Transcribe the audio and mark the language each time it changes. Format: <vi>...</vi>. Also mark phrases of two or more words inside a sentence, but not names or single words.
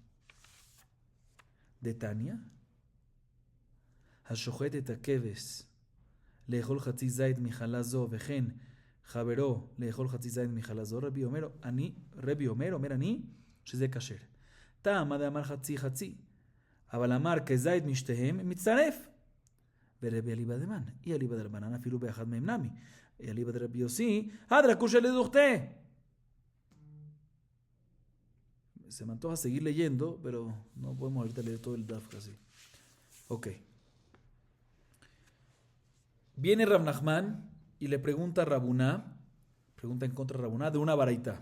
<he>דתניא, השוחט את הכבש לאכול חצי זית מחלה זו וכן חברו לאכול חצי זית מחלה זו, רבי אומר אני שזה כשר.</he> <arc>טעם דאמר חצי חצי, אבל אמר כזית משתיהם מצטרף. ורבי אליבא דמן, אי אליבא דרבנן אפילו באחד מהם נמי, אי אליבא דרבי יוסי, הדרא כושי לדוכתה.</arc> <es>Se me antoja seguir leyendo, pero no podemos ahorita leer todo el daf así. Ok. Viene Rab Nachman y le pregunta a Rabuná, pregunta en contra de Rabuná, de una baraita.</es>